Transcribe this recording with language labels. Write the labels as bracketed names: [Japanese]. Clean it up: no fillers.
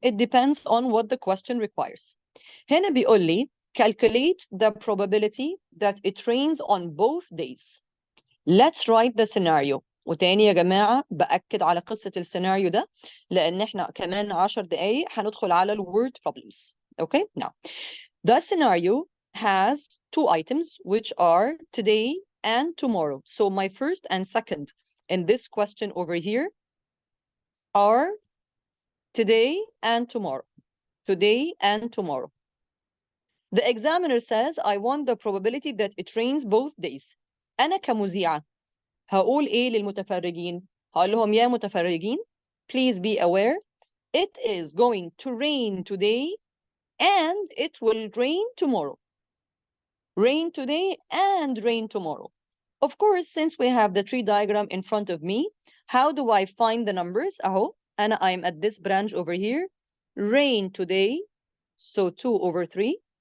[English] It depends on what the question requires. [Arabic] هنا بيقول لي [English] calculate the probability that it rains on both days. Let's write the scenario. [Arabic] وتاني يا جماعة بأكد على قصة السيناريو ده لأن احنا كمان 10 دقايق هندخل على ال [English] word problems. Okay, now the scenario has two items which are today and tomorrow. So my first and second in this question over here are today and tomorrow. Today and tomorrow. The examiner says I want the probability that it rains both days. [Arabic] أنا كمذيعة هقول إيه للمتفرجين؟ هقول لهم يا متفرجين, [English] please be aware it is going to rain today and it will rain tomorrow. Rain today and rain tomorrow. Of course, since we have the tree diagram in front of me, how do I find the numbers? أهو I'm at this branch over here. Rain today, so 2/3.